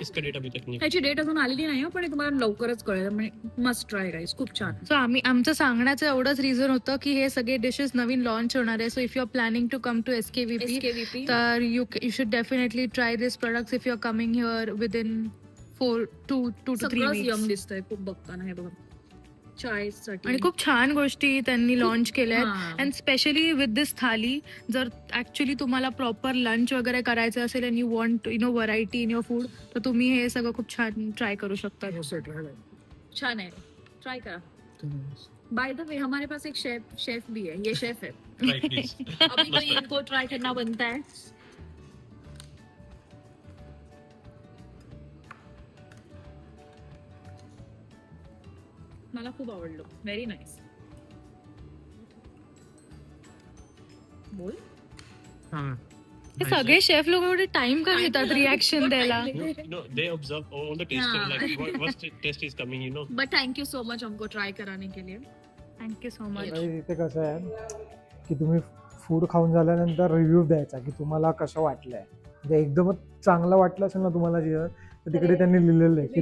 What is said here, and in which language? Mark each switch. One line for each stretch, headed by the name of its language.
Hindi: इसका date अभी तक नहीं है.
Marathi: ह्याची डेट अजून आलेली नाही, पण हे तुम्हाला लवकरच कळेल, म्हणजे
English: must try guys,
Marathi: खूप छान। सो आमचं सांगण्याचं एवढंच रिझन होतं की हे सगळे डिशेस नवीन लॉन्च होणार आहे.
English: so if you are planning to come to
Marathi: SKVP SKVP
English: तर you should definitely try this products if you are coming here within 2 to 3
Marathi: सगळंच
English: weeks.
Marathi: यम दिसतंय खूप बघताना, हे बघा, चायसाठी आणि खूप छान गोष्टी त्यांनी लॉन्च केल्या आहेत. हा.
English: and specially with this
Marathi: थाली, जर ऍक्च्युली तुम्हाला प्रॉपर लंच वगैरे करायचं असेल
English: and you want variety in your food,
Marathi: तर तुम्ही हे सगळं खूप छान ट्राय करू शकता. छान आहे, ट्राय करा।
Hindi: बाय द वे हमारे पास एक शेफ भी है, ये शेफ है।
English: Right, please.
Hindi: अभी तो इनको ट्राय करना बनता है।
Marathi: मला खूप आवडलं,
English: Very nice.
Marathi: बोल। हे सगळे शेफ लोक एवढे टाइम का घेतात रिॲक्शन द्यायला?
English: No, they observe all the taste, हाँ. like what taste is coming, you know. But thank you so much
Hindi: हमको ट्राय कराने के लिए।
English: Thank you so much.
Marathi: इथे कसं आहे की तुम्ही फूड खाऊन झाल्यानंतर रिव्ह्यू द्यायचा की तुम्हाला कसं वाटलंय, म्हणजे एकदमच चांगलं वाटलं असेल ना तुम्हाला जेवण, तर तिकडे त्यांनी लिहिलेलं आहे की